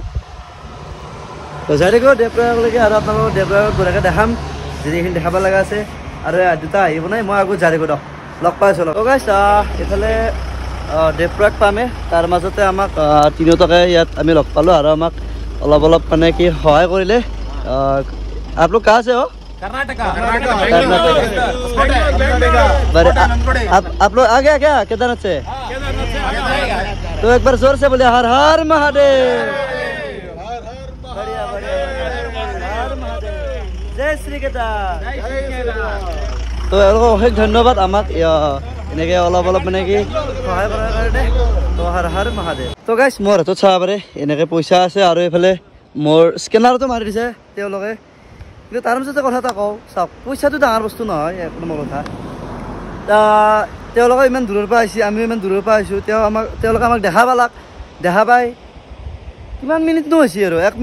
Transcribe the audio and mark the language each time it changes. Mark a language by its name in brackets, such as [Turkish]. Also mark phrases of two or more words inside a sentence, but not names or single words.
[Assamese] তো যাই থাকোঁ দেৱপ্ৰয়াগলৈকে আৰু আপোনালোকক দেৱপ্ৰয়াগত বঢ়িয়াকৈ দেখাম যিখিনি দেখাব লগা আছে আৰু দুটা আহিব নাই মই আগত যাই থাকোঁ দিয়ক লগ পাই আছোঁ তো গাইছ এইফালে দেৱপ্ৰয়াগ পামে তাৰ মাজতে আমাক তিনিওটাকে ইয়াত আমি লগ পালোঁ আৰু আমাক অলপ অলপ মানে কি সহায় কৰিলে আপোনালোক কা আছে कर्नाटका [Hindi] आप लोग आ गया क्या केदारनाथ से तो एक बार जोर से बोले हर हर महादेव बढ़िया बढ़िया हर महादेव जय श्री केदार [Assamese] तो অশেষ ধন্যবাদ আমাক এনেকৈ অলপ অলপ মানে কি সহায় কৰাৰ কাৰণে তো হৰ হৰ মহাদেৱ তো গাইছ মোৰ হাতত চাব পাৰে এনেকৈ পইচা আছে আৰু এইফালে মোৰ স্কেনাৰটো মাৰি দিছে তেওঁলোকে কিন্তু তাৰ মাজতে কথা এটা কওঁ চাওক পইচাটো ডাঙৰ বস্তু নহয় এক নম্বৰ কথা তেওঁলোকে ইমান দূৰৰ পৰা আহিছে আমিও ইমান দূৰৰ পৰা আহিছোঁ তেওঁলোকে আমাক দেখা পাই কিমান মিনিটনো হৈছে আৰু 1